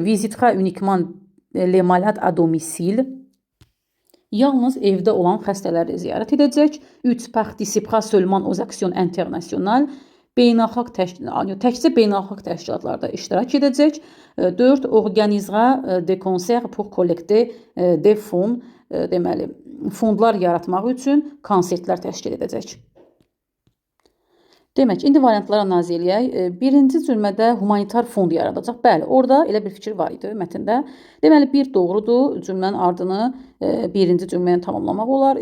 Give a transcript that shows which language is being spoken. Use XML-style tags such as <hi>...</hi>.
<fr>Visitera uniquement les malades à domicile.</fr> <az>Yalnız evdə olan xəstələri ziyarət edəcək. 3.</az> <fr>Participera seulement aux actions internationales.</fr> <az>Təkcə beynəlxalq təşkilatlarda iştirak edəcək. 4.</az> <fr>Organisera des concerts pour collecter des fonds.</fr> <az>Deməli, fondlar yaratmaq üçün konsertlər təşkil edəcək. Demək, indi variantlara analiz eləyək. Birinci cümlədə humanitar fond yaradacaq. Bəli, orada elə bir fikir var idi mətndə. Deməli, bir doğrudur, cümlənin ardını birinci cümləni tamamlamaq olar.</az>